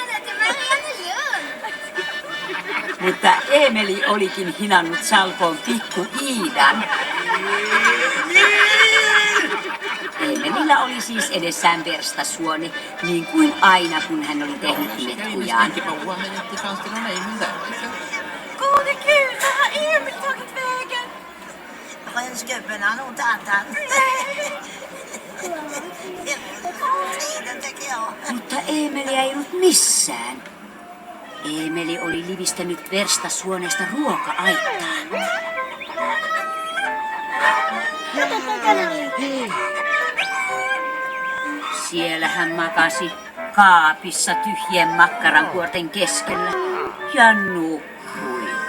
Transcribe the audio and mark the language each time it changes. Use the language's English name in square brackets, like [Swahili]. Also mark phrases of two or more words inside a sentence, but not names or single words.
[Finnish] Mutta Eemeli olikin hinannut Salkoon pikku Iidan. Eemelillä oli siis edessään verstasuoni, niin kuin aina kun hän oli tehnyt letkujaan. [Swedish] Gode Gud, vad har Emil tagit vägen? Rönsgubben har nog tagit han. Tiden tycker jag. [Finnish] Mutta Eemeliä ei ollut missään. Eemeli oli livistänyt verstasuonesta ruoka-aittaan. Siellä hän makasi kaapissa tyhjien makkarankuorten keskellä ja nukkui.